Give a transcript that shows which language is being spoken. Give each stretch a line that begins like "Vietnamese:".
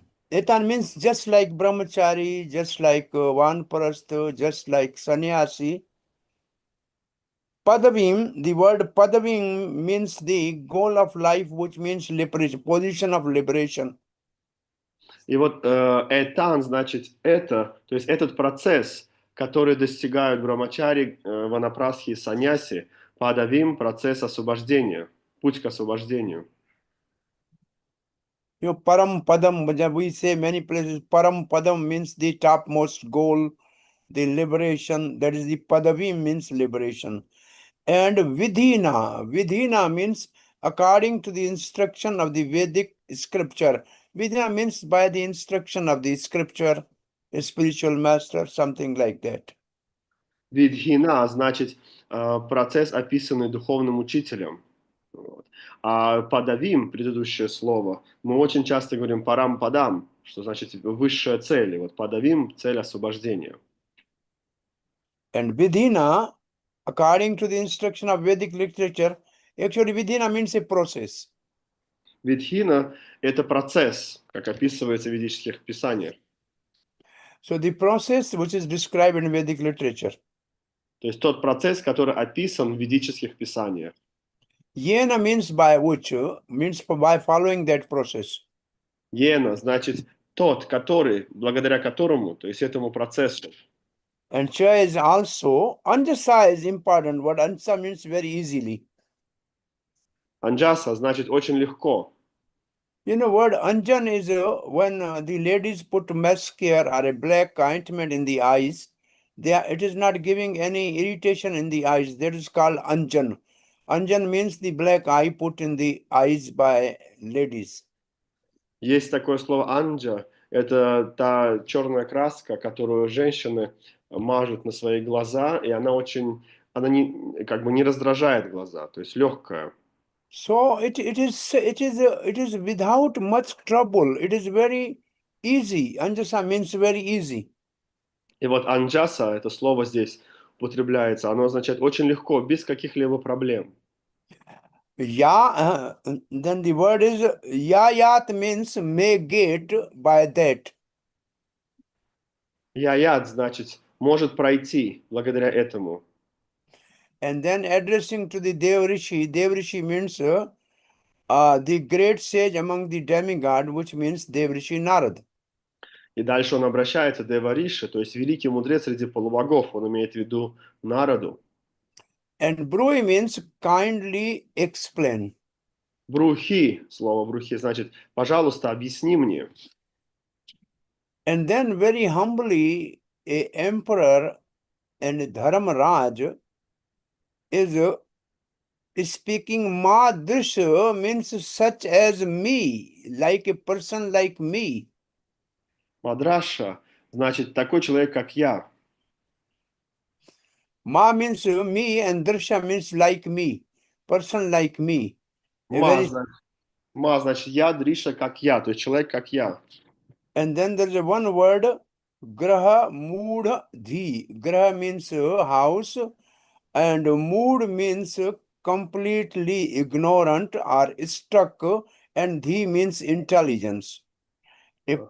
English: Etan means just like brahmachari, just like vanprastha, just like sannyasi. Padavim, the word padavim means the goal of life, which means liberation, position of liberation.
Russian: И вот этан значит это, то есть этот процесс, который достигают брамачари, ванапрасхи и саньяси, падавим процесс освобождения, путь к освобождению.
English: You know, param padam, we say many places, param padam means the topmost goal, the liberation, that is the padavim means liberation. And vidhina means according to the instruction of the Vedic scripture. Vidhina means by the instruction of the scripture, a spiritual master, something like that.
Russian: Видхина значит процесс, описанный духовным учителем. Вот. А падавим, предыдущее слово, мы очень часто говорим парам падам, что значит высшая цель. И вот падавим – цель освобождения.
English: And vidhina, according to the instruction of Vedic literature, actually vidhina means a process.
Russian: Видхина – это процесс, как описывается в ведических писаниях.
English: So the process which is described in Vedic literature.
Russian: То есть тот процесс, который описан в ведических писаниях.
English: Yena means by which, means by following that process.
Russian: Ена значит тот, который, благодаря которому, то есть этому процессу.
English: And cha is also, anjasa is important. What anjasa means very easily.
Russian: Анджаса значит очень легко.
English: You know, word anjan is when the ladies put mascara or a black ointment in the eyes, it is not giving any irritation in the eyes. That is called anjan. Anjan means the black eye put in the eyes by ladies.
Russian: Есть такое слово анджа, это та черная краска, которую женщины мажут на свои глаза, и она очень, она не, как бы не раздражает глаза, то есть легкая.
English: So it is without much trouble. It is very easy. Anjasa means very easy.
Russian: И вот анджаса, это слово здесь употребляется, оно означает очень легко, без каких-либо проблем.
English: Ya, then the word is yayat means may get by that.
Russian: Яят значит может пройти благодаря этому.
English: And then addressing to the Devrishi means the great sage among the demigod, which means Devrishi Narad.
Russian: И дальше он обращается к Девариши, то есть великий мудрец среди полубогов, он имеет в виду Нараду.
English: And Brui means kindly explain.
Russian: Брухи, слово брухи, значит, пожалуйста, объясни мне.
English: And then very humbly, a emperor and a Dharmaraj is speaking Madrisha means such as me, like a person like me.
Russian: Мадраша, значит, такой человек, как я.
English: Ma means me and Drisha means like me, person like me. A
Russian: Ма,
English: very,
Russian: значит, ма, значит, я, Дриша, как я, то есть человек, как я.
English: and then there's a one word, Graha Mood Dhi. Graha means house, and mood means completely ignorant or stuck, and Dhi means intelligence. A Ага.